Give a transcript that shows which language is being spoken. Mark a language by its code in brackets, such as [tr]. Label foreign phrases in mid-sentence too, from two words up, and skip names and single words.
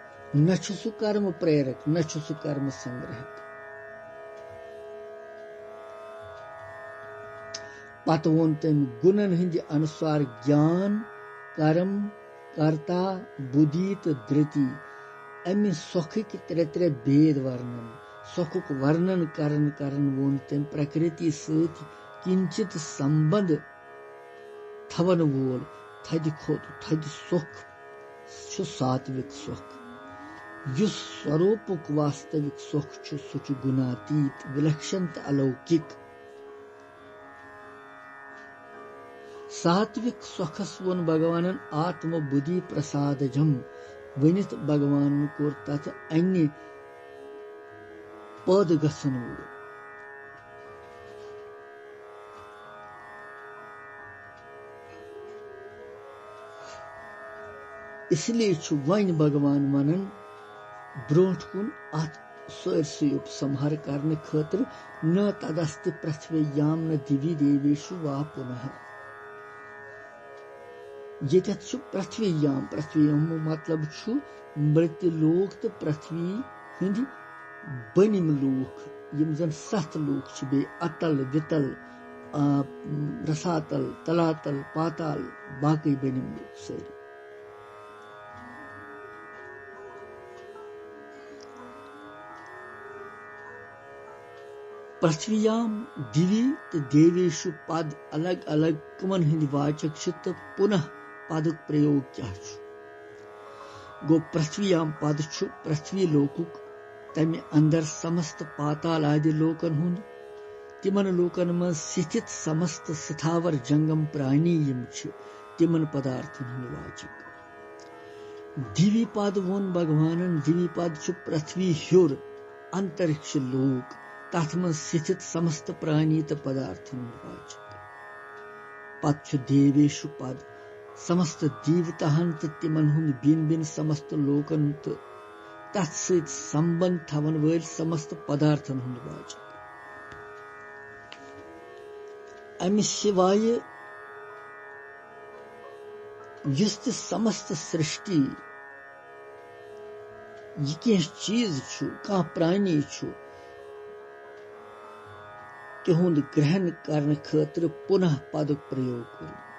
[ks] न सु कर्म प्रेरक न सु कर्म संग्रहक। पत वोन तम गुणन हिंद अनुसार ज्ञान कर्म कर्ता बुद्धि तो धृति अमि सोखिक त्रे त्रे भेद वर्णन सोखुक वर्णन करन करन वोन तम प्रकृति सहित किंचित संबंध थवन वोल थद खोत थद सुख छु सात्विक सुख युस स्वरूपक वास्तविक सुख छु सुच गुणातीत विलक्षण अलौकिक। सात्विक सुखस वोन भगवानन [sa] आत्म बुद्धि प्रसादजम [ks] वनित भगवान कोर तथ अन्य पद गसन वोल। इसलिए छु वन भगवान वनन ब्रोट कुन अत सरसि उपसंहार करने खतर [sa] न तदस्ति पृथ्व्याम न दिवि देवेषु वा पुनः। [ks] ये पृथ्व्याम पृथ्व्याम मतलब छु मृत्यु लोक तो पृथ्वी हिंद बनिम लोक यम जन 7 लोक छु बे अतल वितल रसातल तलातल पाताल बाकी बनिम लोक सारी। पृथ्व्याम दिवि तो देवेशु पद अलग अलग कमन हिंद वाचक तो पुनः पदक प्रयोग क्या गो। पृथ्व्याम पद छु पृथ्वी लोकुक तमे अंदर समस्त पाताल आदि लोकन हुंद तिमन लोकन में स्थित समस्त स्थावर जंगम प्राणी यम छु तिमन पदार्थन हुंद वाचक। दिवि पद वोन भगवानन दिवि पद छु पृथ्वी ह्योर अंतरिक्ष लोक तथ में स्थित समस्त प्राणी तो पदार्थन हुंद वाचक। पद छु देवेशु पद समस्त देवताहन तो तिमन हुंद बिन बिन समस्त लोकन तो तत्सहित संबंध थवन वल समस्त पदार्थन हुंद वाचक। अमि सिवाय युस समस्त सृष्टि यह कह चीज छु कह प्राणी छु तिहुंद ग्रहण करने खतर पुनः पद प्रयोग कर।